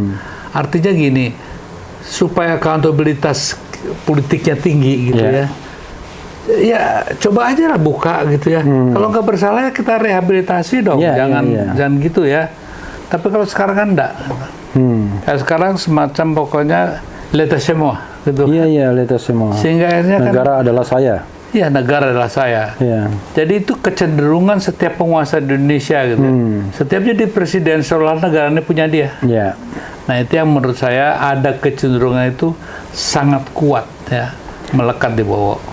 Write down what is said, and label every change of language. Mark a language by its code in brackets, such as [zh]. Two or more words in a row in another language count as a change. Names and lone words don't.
[id] Artinya gini, supaya akuntabilitas politiknya tinggi gitu ya. Ya coba aja lah buka gitu ya. Kalau nggak bersalah ya kita rehabilitasi dong. Jangan gitu ya. Tapi kalau sekarang kan enggak. Sekarang semacam pokoknya [fr] l'état c'est moi [id] gitu. Iya, [fr] l'état c'est moi. [id] Sehingga akhirnya negara adalah saya. Iya, negara adalah saya. Jadi itu kecenderungan setiap penguasa di Indonesia gitu. Setiap jadi presiden seolah negara ini punya dia. Nah, itu yang menurut saya ada kecenderungan itu sangat kuat ya, melekat di bawah.